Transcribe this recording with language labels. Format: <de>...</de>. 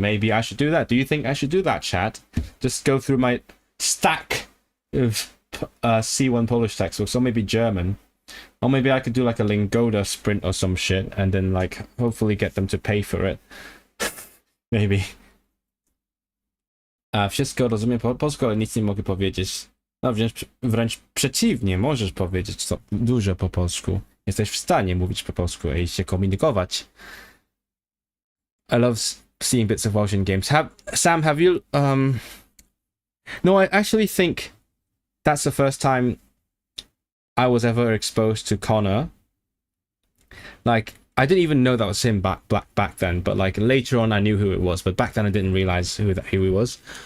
<en>Maybe I should do that. Do you think I should do that, chat? Just go through my stack of C1 Polish textbooks, or maybe German. Or maybe I could do like a Lingoda sprint or some shit, and then like hopefully get them to pay for it. Maybe.</en> <pl>Wszystko rozumiem po polsku, ale nic nie mogę powiedzieć. No wręcz przeciwnie, możesz powiedzieć dużo po polsku. Jesteś w stanie mówić po polsku i się komunikować.</pl> <en>I love seeing bits of Welsh in games. Sam, have you... No, I actually think that's the first time I was ever exposed to Connor. Like, I didn't even know that was him back then, but like later on I knew who it was, but back then I didn't realize who he was.</en>